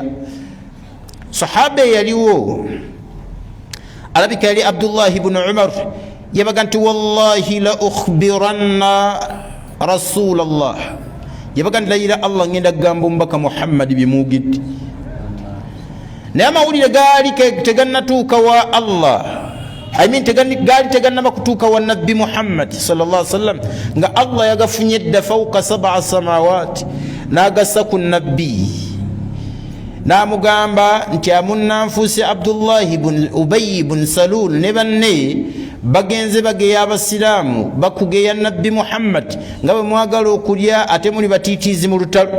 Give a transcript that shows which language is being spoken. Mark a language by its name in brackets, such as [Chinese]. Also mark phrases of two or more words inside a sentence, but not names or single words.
[Ganda] sahaba eyaliwo alabika yali Abdullah ibn Umar, yabaga nti [Arabic] والله لأخبرن رسول الله, [Ganda] yabaga nti layira Allah ngenda kugamba omubaka Muhammad bimugidde. naye amawulire gaali tegannatuuka wa Allah, gaali tegannaba kutuuka wa nabbi Muhammad [Arabic] صلى الله عليه وسلم, [Ganda] nga Allah yagafunye dda [Arabic] فوق 7 سماوات [Ganda] n'agassa ku nabbi. n'amugamba nti amunnanfuusi Abdullahi ibn Ubayy ibn Salul ne banne bagenze bageya abasiraamu bakugeya nabbi Muhammad nga bwe mwagala okulya ate muli batiitiizi mu lutalo.